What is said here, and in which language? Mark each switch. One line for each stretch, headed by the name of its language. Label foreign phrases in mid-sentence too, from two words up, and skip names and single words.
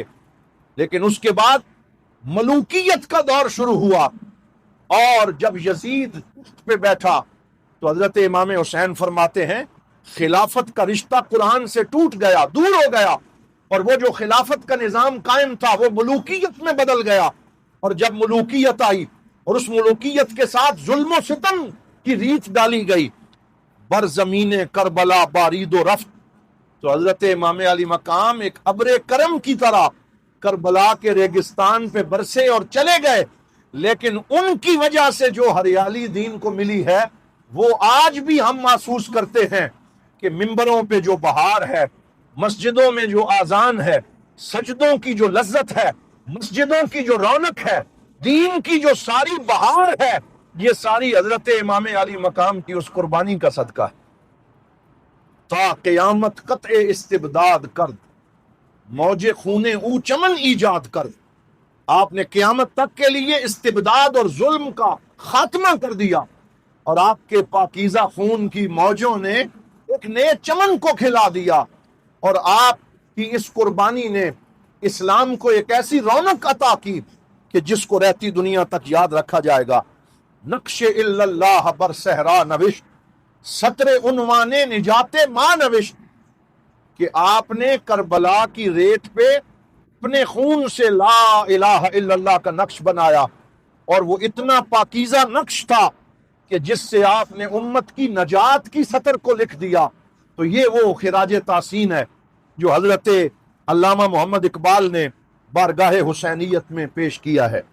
Urdu: لیکن اس کے بعد ملوکیت کا دور شروع ہوا، اور جب یزید پہ بیٹھا تو حضرت امام حسین فرماتے ہیں خلافت کا رشتہ قرآن سے ٹوٹ گیا، دور ہو گیا، اور وہ جو خلافت کا نظام قائم تھا وہ ملوکیت میں بدل گیا، اور جب ملوکیت آئی اور اس ملوکیت کے ساتھ ظلم و ستم کی ریت ڈالی گئی،
Persian: بر زمین کربلا بارید و رفت،
Urdu: تو حضرت امام علی مقام ایک ابر کرم کی طرح کربلا کے ریگستان پہ برسے اور چلے گئے، لیکن ان کی وجہ سے جو ہریالی دین کو ملی ہے وہ آج بھی ہم محسوس کرتے ہیں کہ ممبروں پہ جو بہار ہے، مسجدوں میں جو آذان ہے، سجدوں کی جو لذت ہے، مسجدوں کی جو رونق ہے، دین کی جو ساری بہار ہے، یہ ساری حضرت امام علی مقام کی اس قربانی کا صدقہ ہے۔
Persian: تا قیامت قطع استبداد کرد، موج خون او چمن ایجاد کرد،
Urdu: آپ نے قیامت تک کے لیے استبداد اور ظلم کا خاتمہ کر دیا، اور آپ کے پاکیزہ خون کی موجوں نے ایک نئے چمن کو کھلا دیا، اور آپ کی اس قربانی نے اسلام کو ایک ایسی رونق عطا کی کہ جس کو رہتی دنیا تک یاد رکھا جائے گا۔
Persian: نقش الا اللہ بر صحرا نوشت، سطر عنوان نجات ماں نوشت
Urdu: کہ آپ نے کربلا کی ریت پہ اپنے خون سے
Arabic: لا الہ الا اللہ
Urdu: کا نقش بنایا، اور وہ اتنا پاکیزہ نقش تھا کہ جس سے آپ نے امت کی نجات کی سطر کو لکھ دیا۔ تو یہ وہ خراج تحسین ہے جو حضرت علامہ محمد اقبال نے بارگاہ حسینیت میں پیش کیا ہے۔